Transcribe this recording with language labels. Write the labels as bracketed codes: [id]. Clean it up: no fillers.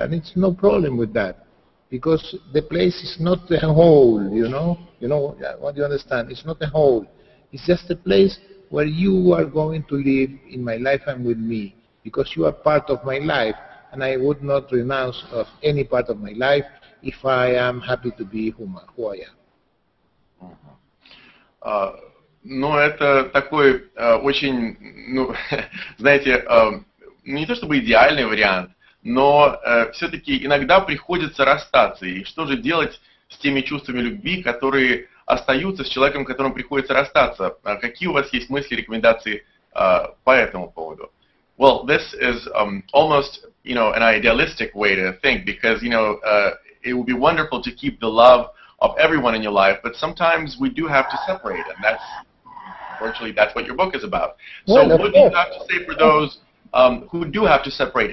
[en] And it's no problem with that, because the place is not a whole, you know what you understand? It's not a whole. It's just a place where you are going to live in my life and with me, because you are part of my life, and I would not renounce of any part of my life if I am happy to be who I am. [ru] Ну, это такой очень, знаете, не то чтобы идеальный вариант, но все-таки иногда приходится расстаться. И что же делать с теми чувствами любви, которые остаются с человеком, с которым приходится расстаться? Какие у вас есть мысли, рекомендации по этому поводу? [en] Well, this is almost, an idealistic way to think, because, it would be wonderful to keep the love of everyone in your life, but sometimes we do have to separate, and unfortunately, that's what your book is about. So what do you have to say for those who do have to separate?